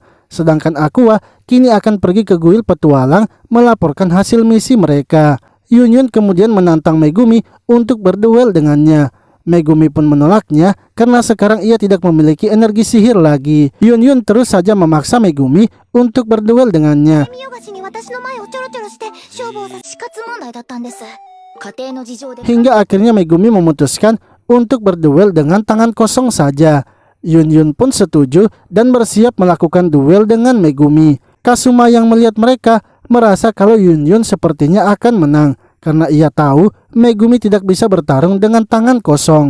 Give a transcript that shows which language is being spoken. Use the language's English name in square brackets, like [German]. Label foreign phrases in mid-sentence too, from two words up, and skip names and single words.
[Indonesian] Sedangkan Aqua kini akan pergi ke kuil petualang melaporkan hasil misi mereka. Yun Yun kemudian menantang Megumi untuk berduel dengannya. Megumi pun menolaknya karena sekarang ia tidak memiliki energi sihir lagi. Yun Yun terus saja memaksa Megumi untuk berduel dengannya. [Japanese] 見よがしに私の前をちょろちょろして勝負をさ死活問題だったんです。家庭の事情で [Indonesian] Hingga akhirnya Megumi memutuskan untuk berduel dengan tangan kosong saja. Yun Yun pun setuju dan bersiap melakukan duel dengan Megumi. Kasuma yang melihat mereka merasa kalau Yun Yun sepertinya akan menang karena ia tahu Megumi tidak bisa bertarung dengan tangan kosong.